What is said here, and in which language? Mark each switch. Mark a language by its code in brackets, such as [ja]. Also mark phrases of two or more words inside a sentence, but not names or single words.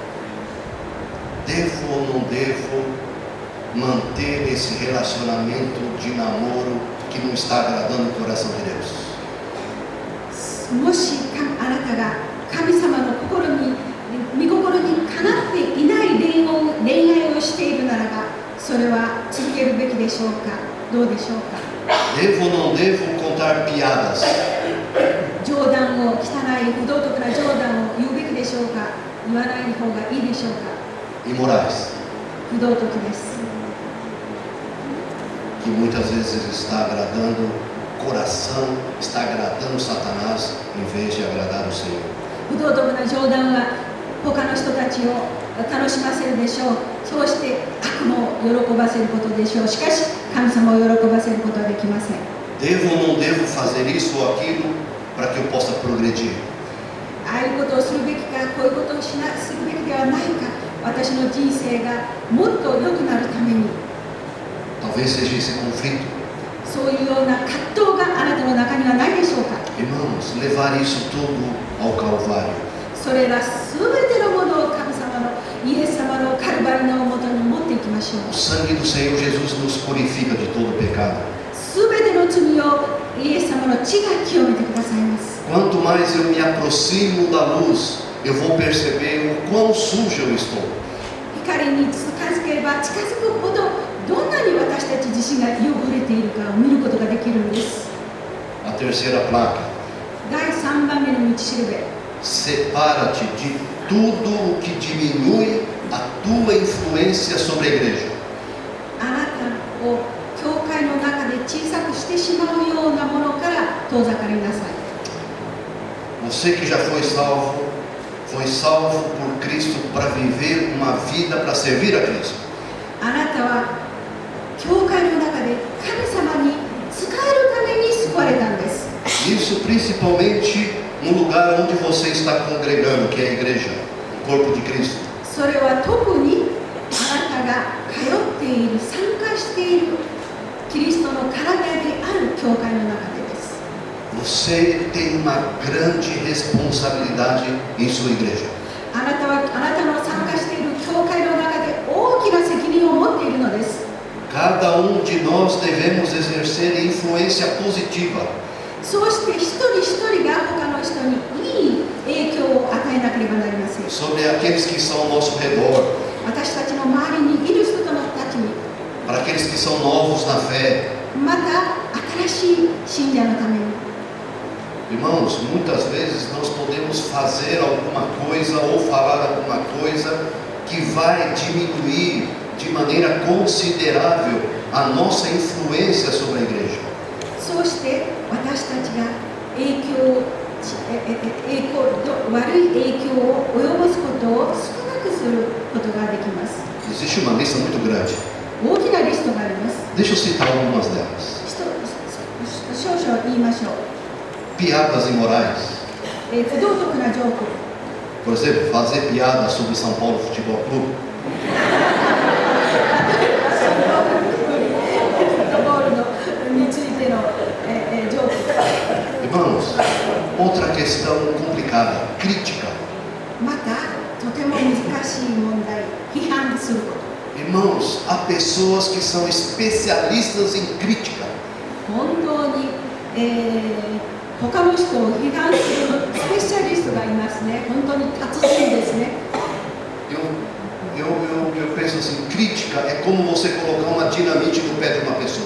[pt] Devo ou não devo manter esse relacionamento de namoro que não está agradando o coração de Deus? [ja] もしあなたが神様の御心にかなっていない恋愛をしているならば、それは続けるべきでしょうか、どうでしょうか。 [pt] Devo ou não devo contar piadas? [ja] 冗談を、汚い不道徳な冗談を言うべきでしょうか、言わない方がいいでしょうか。 [pt] Imorais, [ja] 不道徳です。 [pt] que muitas vezes está agradando o coração, está agradando Satanás em vez de agradar o Senhor. [ja] 不道徳な冗談は他の人たちを楽しませるでしょう。そうして悪魔を喜ばせることでしょう。しかし神様を喜ばせることはできません。 [pt] Devo ou não devo fazer isso ou aquilo para que eu possa progredir? [ja] ああいうことをするべきか、こういうことをするべきではないか、 私の人生がもっと良くなるために、 [pt] Talvez seja esse conflito. [ja] そういうような葛藤があなたの中にはないでしょうか。 [pt] Irmãos, levar isso tudo ao Calvário. [ja] それらすべてのものを神様のイエス様のカルバリのもとに持っていきましょう。 [pt] O sangue do Senhor Jesus nos purifica de todo pecado. [ja] すべての罪をイエス様の血が清めてくださいます。 [pt] Quanto mais eu me aproximo da luz, eu vou perceber o quão sujo eu estou. [ja] 光に近づけば近づくほど、どんなに私たち自身が汚れているかを見ることができるんです。 [pt] A terceira placa. [ja] 第3番目の道しるべ。 [pt] Separa-te de tudo o que diminui a tua influência sobre a igreja. [ja] あなたを教会の中で小さくしてしまうようなものから遠ざかりなさい。 [pt] Você que já foi salvo por Cristo para viver uma vida para servir a Cristo. [ja] あなたは教会の中で神様に仕えるために救われたんです。 [pt] Isso principalmente no lugar onde você está congregando, que é a igreja, o corpo de Cristo. [ja] それは特にあなたが通っている、参加しているキリストの体である教会の中でです。 [pt] Você tem uma grande responsabilidade em sua igreja. [ja] あなたはあなたの参加している教会の中で大きな責任を持っているのです。 [pt] Cada de nós devemos exercer influência positiva [ja] そうして一人一人が他の人にいい影響を与えなければなりません。 [pt] sobre aqueles que estão ao nosso redor, [ja] 私たちの周りにいる人たちに、 [pt] para aqueles que são novos na fé. [ja] また新しい信者のために。 [pt] Irmãos, muitas vezes nós podemos fazer alguma coisa ou falar alguma coisa que vai diminuir de maneira considerável a nossa influência sobre a igreja. [ja] そうして私たちが悪い影響を及ぼすことを少なくすることができます。 [pt] Existe uma lista muito grande. [ja] 大きなリストがあります。 [pt] Deixa eu citar algumas delas. [ja] 少々言いましょう。 [pt] Piadas imorais. [ja] 不道徳なジョーク。 [pt] Por exemplo, fazer piada sobre São Paulo Futebol Clube. [ja] フットボールについてのジョーク。 [pt] Irmãos, outra questão complicada, crítica. [ja] またとても難しい問題、批判すること。 [pt] Irmãos, há pessoas que são especialistas em crítica. [ja] 本当に、他の人を批判するスペシャリストがいますね。本当に達人ですね。 [pt] Eu penso assim, crítica é como você colocar uma dinamite no pé de uma pessoa.